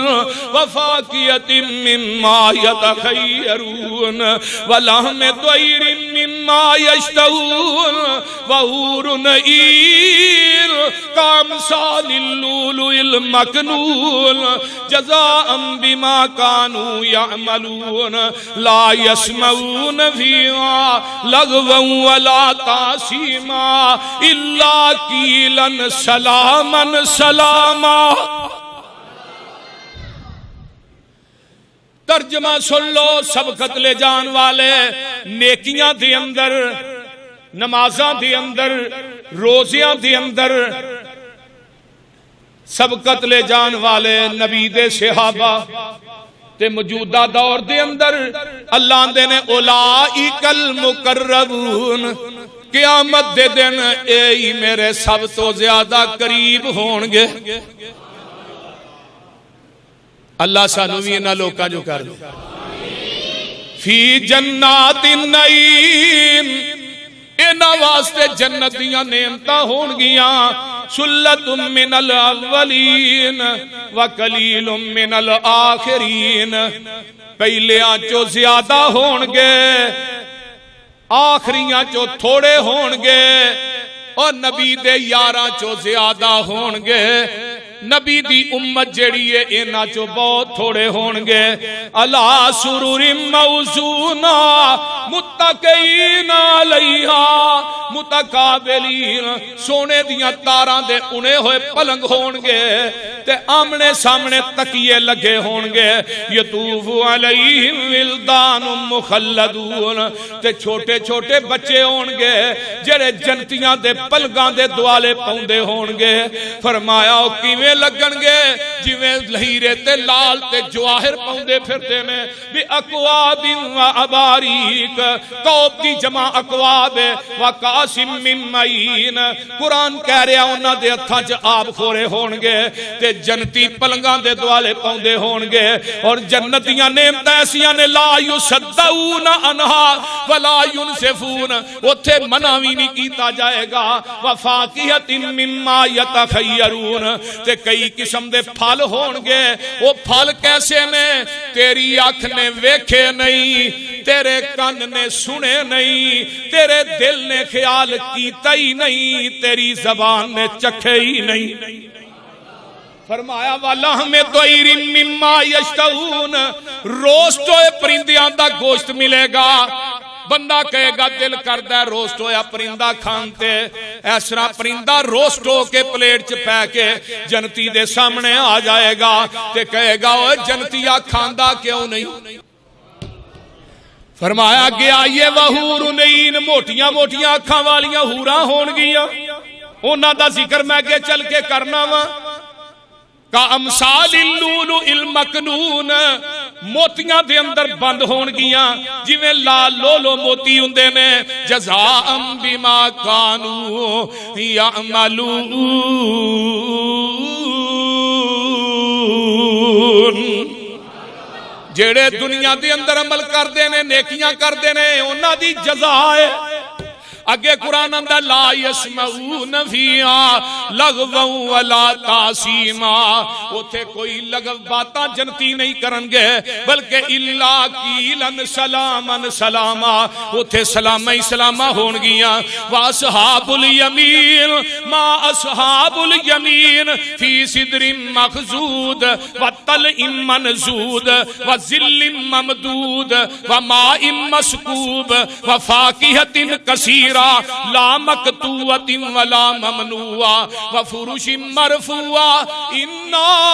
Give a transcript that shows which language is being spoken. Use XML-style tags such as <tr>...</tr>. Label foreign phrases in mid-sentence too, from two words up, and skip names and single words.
<ar>وفاكهة مما يتخيرون ولحم طير مما يشتهون وحور عين كأمثال اللؤلؤ المكنون جزاء بما كانوا يعملون لا يسمعون فيها لغوا ولا تأثيما إلا قيلا سلاما سلاما۔</ar> <pa>ترجمہ سن لو سبقت لے جان والے، نیکیاں دے اندر، نمازاں دے اندر، روزیاں دے اندر سبقت لے جان والے نبی دے صحابہ تے موجودہ دور دے اندر اللہ دے نے</pa> <ar>اولائک المقربون،</ar> <pa>قیامت دے دن اے ہی میرے سب تو زیادہ قریب ہونگے۔ اللہ سانو بھی انہاں لوکاں جو کر دے۔</pa> <ar>فی جنات النعیم</ar> <pa>انہاں واسطے جنتیاں نعمتاں ہونگیاں،</pa> <ar>ثلۃ من الاولین وقلیل من الآخرین،</ar> <pa>پہلیاں چو زیادہ ہونگے آخریاں چو تھوڑے ہونگے، اور نبی دے یاراں چو زیادہ ہونگے، نبی دی امت جڑی ہے اینا چو بہت تھوڑے ہونگے۔</pa> <ar>علی سرور موضونہ متکئین علیہا متقابلین،</ar> <pa>سونے دیاں تاراں دے انے ہوئے پلنگ ہونگے تے آمنے سامنے تکیے لگے ہونگے۔</pa> <ar>یطوف علیہم ولدان مخلدون،</ar> <pa>تے چھوٹے چھوٹے بچے ہونگے جڑے جنتیاں دے پلگاں دے دوالے پاؤندے ہونگے۔ فرمایا او کیویں لگن گے جویں لہیرے تے لال تے جواہر پاؤندے پھرتے نے۔</pa> <ar>بی اکواب و اباریک،</ar> <pa>کوب دی جمع</pa> <ar>اکواب و قاسم من معین،</ar> <pa>قرآن کہہ رہا انہاں دے ہتھاں چ آب خورے ہونگے تے جنتی پلنگاں دے دوالے پاؤندے ہونگے، اور جنتیاں نعمتاں ایسیاں نے</pa> <ar>لا یصدعون عنہا ولا ینزفون،</ar> <pa>اوتھے منع وی نہیں کیتا جائے گا۔</pa> <ar>وفاکہۃ مما یتخیرون،</ar> <pa>تے کئی قسم دے پھل ہونگے، وہ پھل کیسے نے تیری آنکھ نے ویکھے نہیں، تیرے کان نے سنے نہیں، تیرے دل نے خیال کیتا ہی نہیں، تیری زبان نے چکھے ہی نہیں۔ فرمایا</pa> <ar>وَلَحْمِ طَيْرٍ مِّمَّا يَشْتَهُونَ،</ar> <pa>روسٹ ہوئے پرندیاں دا گوشت ملے گا۔ بندہ کہے گا دل کردہ ہے روسٹ ہویا پرندہ کھانتے، ایسرا پرندہ روسٹ ہو کے پلیٹ چ پہ کے جنتی دے سامنے آ جائے گا تے کہے گا اوہ جنتیا کھاندہ کیوں نہیں؟ فرمایا گیا یہ</pa> <ar>وحور نین،</ar> <pa>موٹیاں موٹیاں اکھاں والیاں حوراں ہون گیاں، انہاں دا ذکر میں کے چل کے کرنا وا۔</pa> <ar>کا امثال اللولو المکنون،</ar> <pa>موتیاں دے اندر بند ہون گیاں جویں لال لولو موتی ہوندے نے،</pa> <ar>جزاء بما کانوا یعملون،</ar> <pa>جڑے دنیا دے اندر عمل کردے نے نیکیاں کردے نے انہاں دی جزا ہے۔ اگے قرآن اندر</pa> <ar>لا یسمعون فیہا لغوا ولا تاثیما،</ar> <pa>اوتھے کوئی لغو باتاں جنتی نہیں کرنگے بلکہ</pa> <ar>الا قیلا سلاما سلاما،</ar> <pa>اوتھے سلامہ ہی سلامہ ہون گیاں۔</pa> <ar>واصحاب الیمین ما اصحاب الیمین فی صدر مخضود وطلع منضود وظل ممدود وماء مسکوب وفاکہۃ کثیرہ لا مقطوعۃ ولا ممنوعہ وفرش مرفوعہ، انا</ar>